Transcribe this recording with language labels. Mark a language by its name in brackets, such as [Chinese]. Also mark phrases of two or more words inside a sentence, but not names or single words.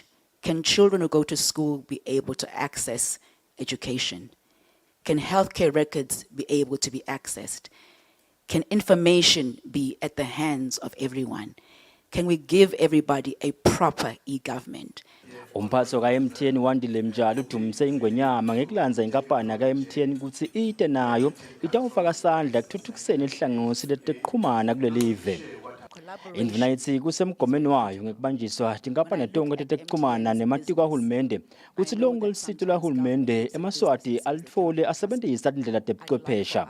[English] Can children who go to school be able to access education? Can healthcare records be able to be accessed? Can information be at the hands of everyone? Can we give everybody a proper e-government? [Swati] Umphatho ka-MTN Wandile Mjalo udumise ingwenyama ngekulanza inkampani ka-MTN ukuthi ite nayo itawufaka sandla ekuthuthukiseni ihlangothi leteqhumana kulelive. Indvuna ithi kusemgomeni wayo ngekubanjiswa tinkampani tonke tetekuchumana nematiko ahulumende kutsi lonke lusito lwahulumende emaswati alitfole asebentisa tindlela tebuchwephesha.